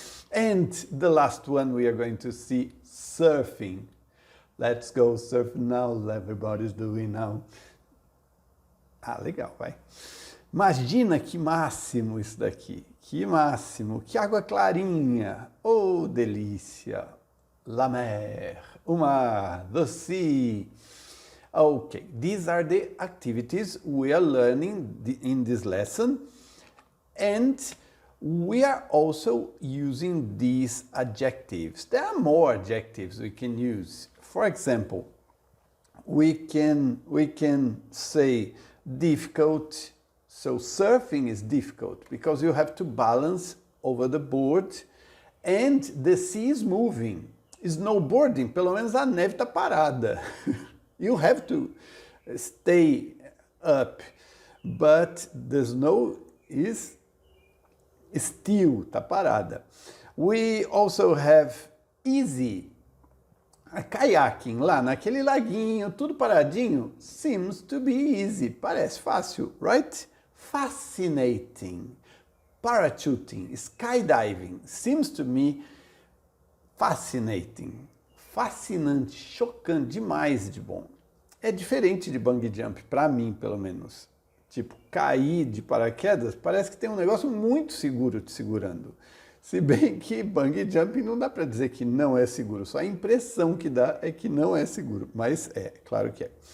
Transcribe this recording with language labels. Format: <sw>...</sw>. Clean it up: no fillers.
<en>And the last one we are going to see, surfing. Let's go surf now, everybody's doing now.</en> <pt>Legal, vai. Imagina que máximo isso daqui. Que máximo, que água clarinha. Oh, delícia.</pt> <fr>La mer,</fr> <pt>o mar,</pt> <en>the sea. Okay, these are the activities we are learning in this lesson, and we are also using these adjectives. There are more adjectives we can use. For example, we can say difficult. So surfing is difficult because you have to balance over the board and the sea is moving.</en> <pt>Snowboarding, pelo menos a neve está parada.</pt> <en>You have to stay up, but the snow is still,</en> <pt>está parada.</pt> <en>We also have easy.</en> <pt>A kayaking lá naquele laguinho, tudo paradinho,</pt> <en>seems to be easy.</en> <pt>Parece fácil,</pt> <en>right? Fascinating. Parachuting, skydiving, seems to me fascinating.</en> <pt>Fascinante, chocante, demais de bom. É diferente de bungee jump, para mim, pelo menos. Tipo, cair de paraquedas, parece que tem um negócio muito seguro te segurando. Se bem que bungee jump não dá para dizer que não é seguro, só a impressão que dá é que não é seguro, mas é, claro que é.</pt>